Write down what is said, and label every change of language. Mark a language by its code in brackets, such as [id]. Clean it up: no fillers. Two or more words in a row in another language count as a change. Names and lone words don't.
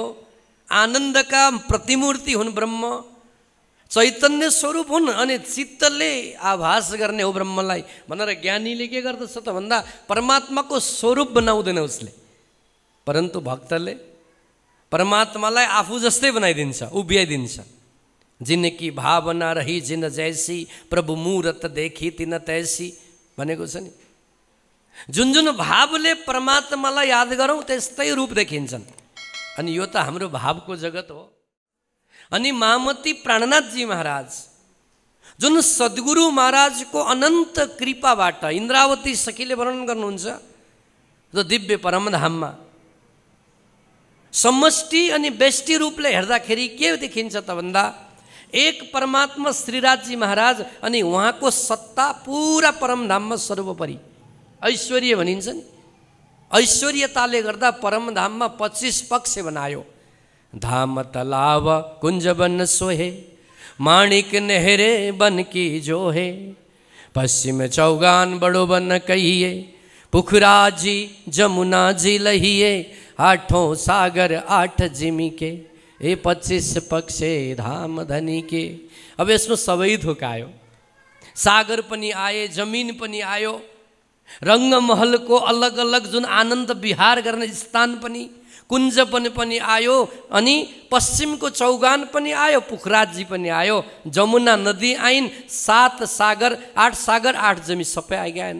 [ne] आनन्दका प्रतिमूर्ति हुन् ब्रह्म, चैतन्य स्वरूप हुन् अनि चित्तले आभास गर्ने हो ब्रह्मलाई भनेर ज्ञानीले के गर्दछ त भन्दा परमात्माको स्वरूप बनाउँदैन उसले। परन्तु भक्तले परमात्मालाई आफू जस्तै बनाइदिन्छ, उभ्याइदिन्छ। [hi] जिनकी भावना रही जिन जैसी, प्रभु मूरत देखी तिन तैसी [ne] भनेको छ नि। जुन जुन भावले परमात्मालाई याद गरौँ त्यस्तै रूप देखिन्छन्। अनि यो त हाम्रो भावको जगत हो। अनि महामती प्राणनाथजी महाराज जुन सद्गुरु महाराजको अनन्त कृपाबाट इन्द्रावती सखीले वर्णन गर्नुहुन्छ जो दिव्य परमधाममा समष्टि अनि व्यष्टि रूपले हेर्दाखेरि के देखिन्छ त भन्दा एक परमात्मा श्रीराजजी महाराज अनि उहाँको सत्ता पुरा परमधाममा सर्वोपरि ऐश्वर्य भनिन्छ नि। ऐश्वर्यताले गर्दा परमधाममा 25 पक्ष बनायो। [hi] धाम तलाव कुंज बन सोहे, माणिक नहरे बन की जोहे, पश्चिम चौगान बड़ो बन कहिए, पुखराजी जमुना जी लहिए, आठों सागर 8 जिमी के, ए 25 पक्षे धाम धनी के। [ne] अब यसमा सबै थोक आयो। सागर पनि आए, जमिन पनि आयो, रङ्गमहलको अलग अलग जुन आनन्द विहार गर्ने स्थान पनि, कुञ्ज पनि आयो, अनि पश्चिमको चौगान पनि आयो, पुखराजी पनि आयो, जमुना नदी आइन्, 7 सागर 8 जमी सबै आइगएन।